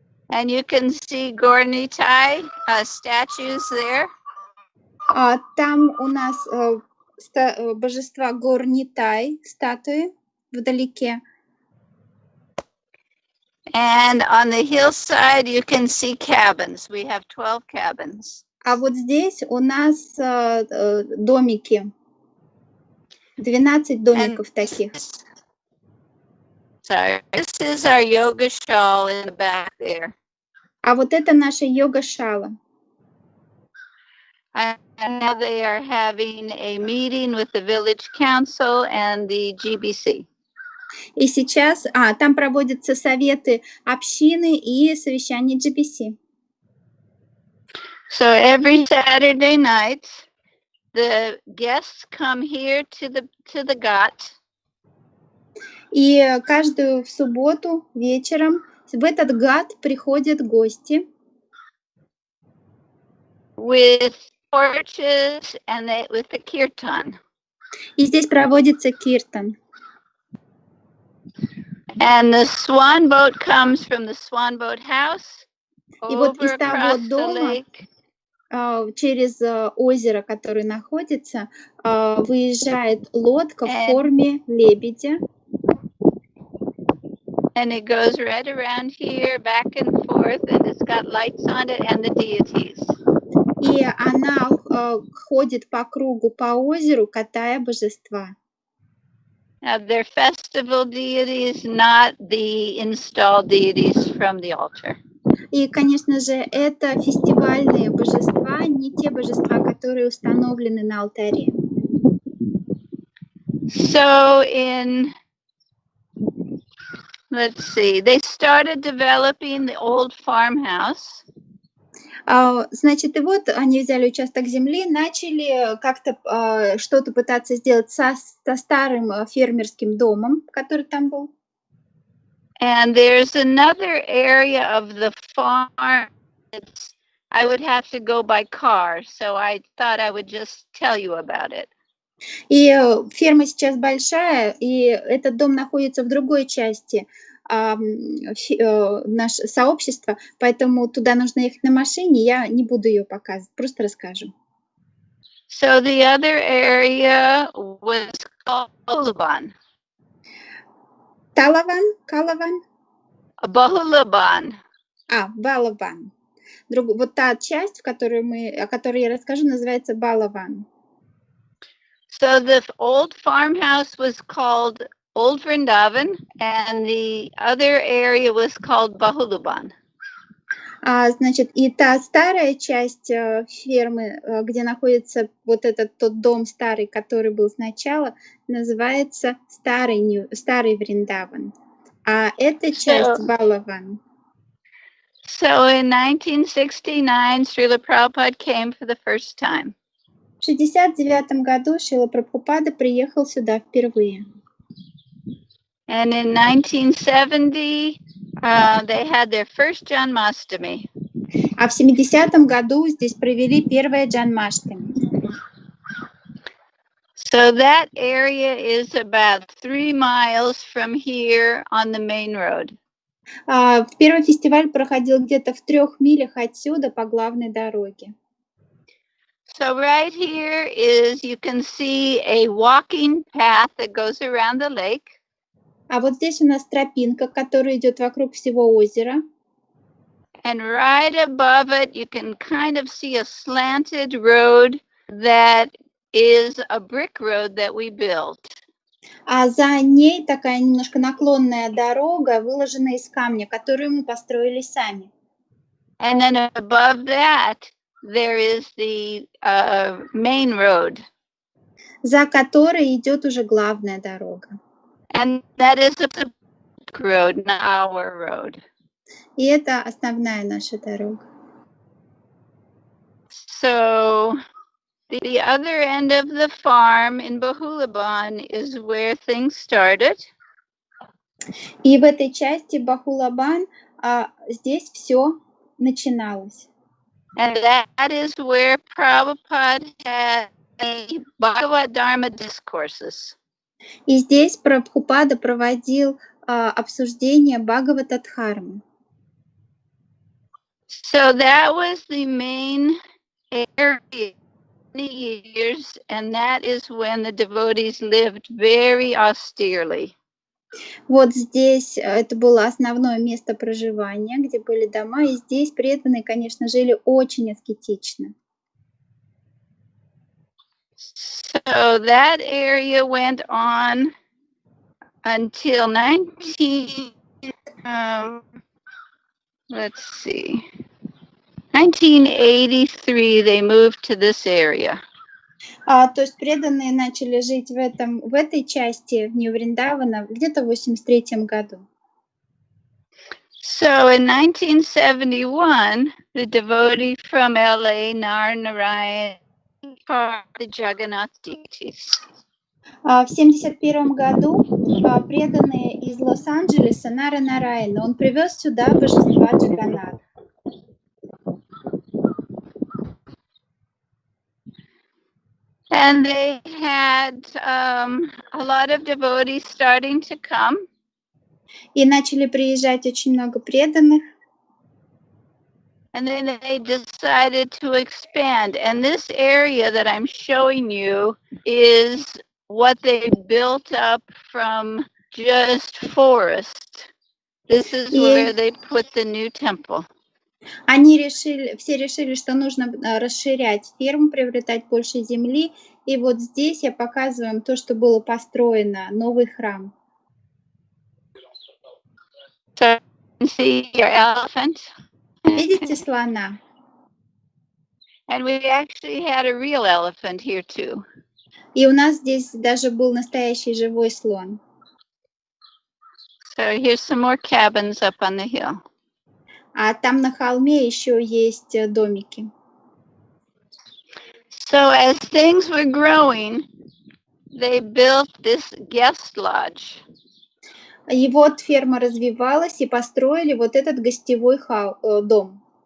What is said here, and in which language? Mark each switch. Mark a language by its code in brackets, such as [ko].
[en] And you can see Gornitai statues there. [ru] Там у нас божества Горнитай, статуи вдалеке. [en] And on the hillside, you can see cabins. We have 12 cabins. [ru] А вот здесь у нас домики. 12 домиков таких. [en] Sorry, this is our yoga shawl in the back there. [ru] А вот это наша йога-шала. [en] And now they are having a meeting with the village council and the GBC. [ru] И сейчас там проводятся советы общины и совещания GBC. [en] So every Saturday night, the guests come here to the ghat. [ru] И каждую в субботу вечером в этот гhat приходят гости. [en] With torches and with the kirtan. [ru] И здесь проводится киртан. [en] And the swan boat comes from the swan boat house [ru] И вот из [en] over [ru] того [en] across the [ru] дома [en] lake. [ru] Через озеро, которое находится, выезжает лодка в форме лебедя. [en] And it goes right around here, back and forth, and it's got lights on it and the deities. [ru] И она ходит по кругу по озеру, катая божества. [en] Now, they're festival deities, not the installed deities from the altar. [ru] И, конечно же, это фестивальные божества, не те божества, которые установлены на алтаре. [en] So in let's see. They started developing the old farmhouse. [ru] Значит, и вот они взяли участок земли, начали как-то что-то пытаться сделать со старым фермерским домом, который там был. [en] And there's another area of the farm. I would have to go by car, so I thought I would just tell you about it. [ru] И ферма сейчас большая, и этот дом находится в другой части наше сообщество, поэтому туда нужно ехать на машине, я не буду ее показывать, просто расскажу. [en] So the other area was called Bahulaban. [ru] Калаван? [en] Bahulaban. [ru] Балаван. Вот та часть, о которой я расскажу, называется Балаван. [en] So the old farmhouse was called Old Vrindavan, and the other area was called Bahulaban. [ru] Значит, и та старая часть фермы, где находится вот тот дом старый, который был сначала, называется Старый Вриндаван. А эта часть Балаван. [en] So in 1969, Шрилы Прабхупады came for the first time. [ru] В 1969 году Шрила Прабхупада приехал сюда впервые. [en] And in 1970, they had their first Janmashtami. [ru] А в 70-м году здесь провели первое Джанмаштами. [en] So that area is about 3 miles from here on the main road. [ru] Первый фестиваль проходил где-то в 3 милях отсюда по главной дороге. [en] So right here is, you can see a walking path that goes around the lake. [ru] А вот здесь у нас тропинка, которая идет вокруг всего озера. [en] And right above it, you can kind of see a slanted road that is a brick road that we built. [ru] А за ней такая немножко наклонная дорога, выложенная из камня, которую мы построили сами. [en] And then above that, there is the main road. [ru] За которой идет уже главная дорога. [en] And that is a road, not our road. [ru] И это основная наша дорога. [en] So the other end of the farm in Bahulaban is where things started. [ru] И в этой части Бахулабан здесь все начиналось. [en] And that is where Prabhupada had the Bhagavad Dharma discourses. [ru] И здесь Прабхупада проводил обсуждение Бхагавата-дхармы. [en] So that was the main area years, and that is when the devotees lived very austerely. [ru] Вот здесь это было основное место проживания, где были дома, и здесь преданные, конечно, жили очень аскетично. [en] So that area went on until 1983, they moved to this area. [ru] То есть преданные начали жить в этой части Нью-Вриндавана где-то в 1983 году. [en] So in 1971, the devotee from LA, Narayan, the Jagannath deities. [ru] В 1971 году преданные из Лос-Анджелеса Нарайана, он привез сюда божества Джаганнатха. [en] And they had a lot of devotees starting to come. [ru] И начали приезжать очень много преданных. [en] And then they decided to expand. And this area that I'm showing you is what they built up from just forest. This is where they put the new temple. [ru] Все решили, что нужно расширять ферму, приобретать больше земли. И вот здесь я показываю вам то, что было построено, новый храм. [en] So you can see your elephant. [ru] Видите слона? [en] And we actually had a real elephant here too. [ru] И у нас здесь даже был настоящий живой слон. [en] So here's some more cabins up on the hill. [ru] А там на холме еще есть домики. [en] So as things were growing, they built this guest lodge. [ru] И вот ферма развивалась, и построили вот этот гостевой дом.